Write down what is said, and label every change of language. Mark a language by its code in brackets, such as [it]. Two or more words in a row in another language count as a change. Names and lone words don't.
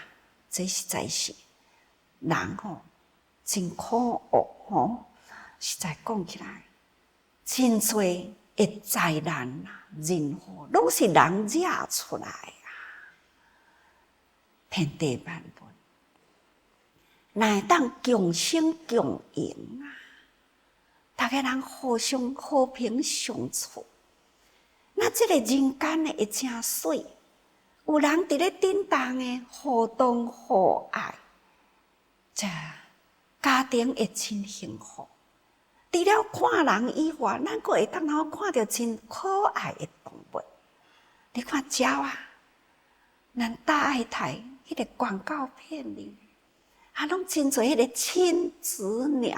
[nan] 这实在是人真可恶实在讲起来，真多的灾难人祸，拢是人惹出来天地万物，哪会当共生共赢大家人互相和平相处，那这个人间呢会真水，有人伫咧顶当的互动互爱，这家庭会真幸福。除了看人以外，咱阁会当看到真可爱的动物。你看鸟咱大爱台迄个广告片里，拢真侪迄个亲子鸟。